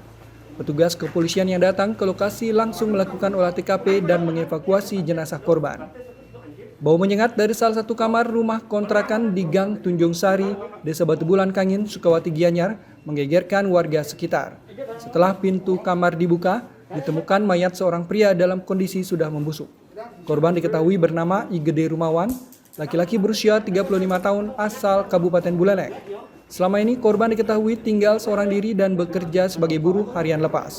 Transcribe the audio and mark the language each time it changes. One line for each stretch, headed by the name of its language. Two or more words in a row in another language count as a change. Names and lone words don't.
Indonesian: Petugas kepolisian yang datang ke lokasi langsung melakukan olah TKP dan mengevakuasi jenazah korban. Bau menyengat dari salah satu kamar rumah kontrakan di Gang Tunjung Sari, Desa Batu Bulan Kangin, Sukawati, Gianyar menggegerkan warga sekitar. Setelah pintu kamar dibuka, ditemukan mayat seorang pria dalam kondisi sudah membusuk. Korban diketahui bernama I Gede Rumawan, laki-laki berusia 35 tahun asal Kabupaten Buleleng. Selama ini korban diketahui tinggal seorang diri dan bekerja sebagai buruh harian lepas.